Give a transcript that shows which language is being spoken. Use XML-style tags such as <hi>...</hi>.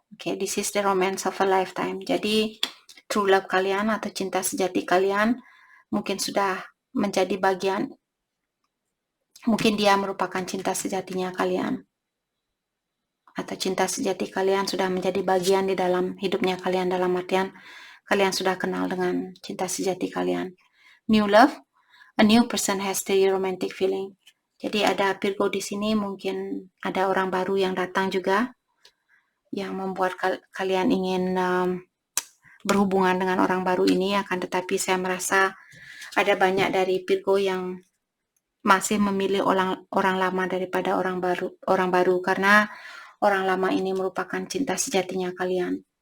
<en>Oke, this is the romance of a lifetime.</en> <id>Jadi</id> <en>true love</en> <id>kalian atau cinta sejati kalian mungkin sudah menjadi bagian, mungkin dia merupakan cinta sejatinya kalian, atau cinta sejati kalian sudah menjadi bagian di dalam hidupnya kalian, dalam artian kalian sudah kenal dengan cinta sejati kalian.</id> <en>New love, a new person has the romantic feeling.</en> <id>Jadi ada Virgo di sini, mungkin ada orang baru yang datang juga, yang membuat kalian ingin berhubungan dengan orang baru ini. Akan tetapi saya merasa ada banyak dari Virgo yang masih memilih orang lama daripada orang baru karena orang lama ini merupakan cinta sejatinya kalian.</id>